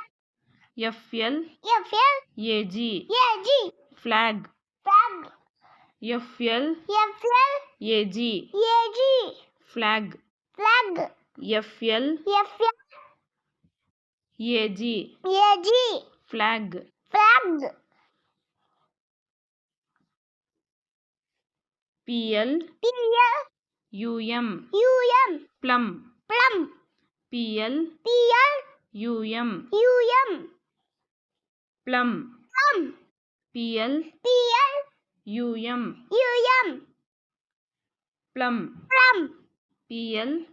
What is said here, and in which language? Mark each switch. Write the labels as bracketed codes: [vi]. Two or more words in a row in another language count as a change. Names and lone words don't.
[en] FLAG, flag, flag, FLAG, flag, flag, FLAG, flag, flag, PL, plum, plum, PL, plum, PL, plum, PL,